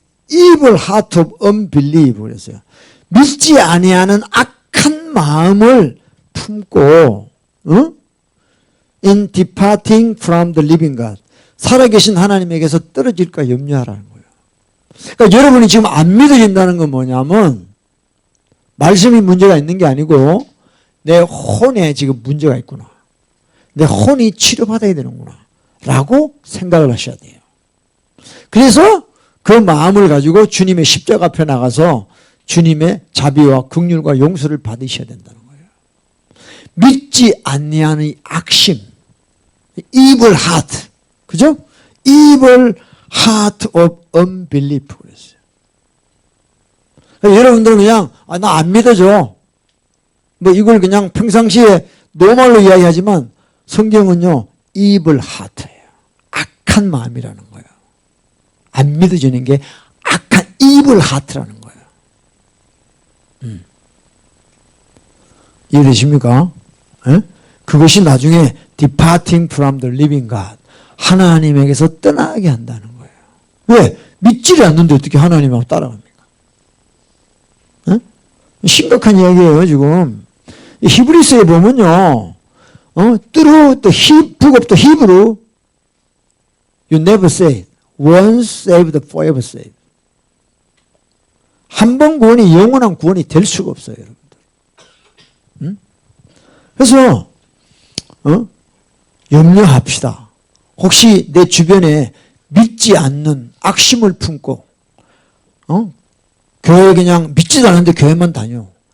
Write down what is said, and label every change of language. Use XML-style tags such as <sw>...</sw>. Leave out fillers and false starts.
<en>evil heart of unbelief</en> <ko>그랬어요. 믿지 아니하는 악한 마음을 품고</ko> <en>in departing from the living God.</en> <ko>살아계신 하나님에게서 떨어질까 염려하라는 거예요. 그러니까 여러분이 지금 안 믿어진다는 건 뭐냐면 말씀이 문제가 있는 게 아니고 내 혼에 지금 문제가 있구나. 내 혼이 치료받아야 되는구나. 라고 생각을 하셔야 돼요. 그래서 그 마음을 가지고 주님의 십자가 앞에 나가서 주님의 자비와 긍휼과 용서를 받으셔야 된다는 거예요. 믿지 아니하는 악심,</ko> <en>evil heart,</en> <ko>그죠?</ko> <en>evil heart of unbelief</en> <ko>그랬어요. 여러분들은 그냥 나 안 믿어져. 뭐 이걸 그냥 평상시에 노말로 이야기하지만 성경은요</ko> <en>evil heart</en> <ko>예요. 악한 마음이라는 거예요. 안 믿어지는 게 악한</ko> <en>evil heart</en> <ko>라는 거예요. 이해되십니까? 에? 그것이 나중에</ko> <en>departing from the living God.</en> <ko>하나님에게서 떠나게 한다는 거예요. 왜? 믿지를 않는데 어떻게 하나님하고 따라갑니까? 에? 심각한 이야기예요, 지금. 히브리서에 보면요.</ko> <en>through the book of the Hebrew, you never say once saved, forever saved.</en> <ko>한 번 구원이 영원한 구원이 될 수가 없어요, 여러분들. 그래서 염려합시다. 혹시 내 주변에 믿지 않는 악심을 품고 교회 그냥 믿지도 않는데 교회만 다녀.</ko>